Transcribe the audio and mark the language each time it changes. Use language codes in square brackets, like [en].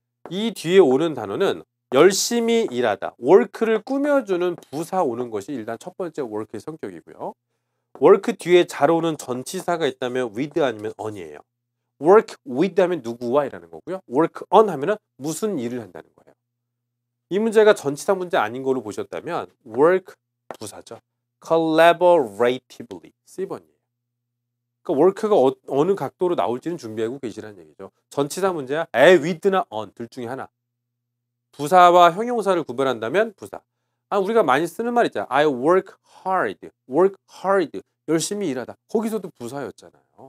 [ko] 이 뒤에 오는 단어는 열심히 일하다, work를 꾸며주는 부사 오는 것이 일단 첫 번째 work의 성격이고요. work 뒤에 잘 오는 전치사가 있다면 with 아니면 on이에요. work with 하면 누구와 일하는 거고요. work on 하면 무슨 일을 한다는 거예요. 이 문제가 전치사 문제 아닌 걸로 보셨다면 work 부사죠. collaboratively C번이에요. 그러니까 work가 어느 각도로 나올지는 준비하고 계시라는 얘기죠. 전치사 문제야 with나 on 둘 중에 하나. 부사와 형용사를 구별한다면 부사. 우리가 많이 쓰는 말 있잖아. [en] I work hard. [ko] 열심히 일하다. 거기서도 부사였잖아요.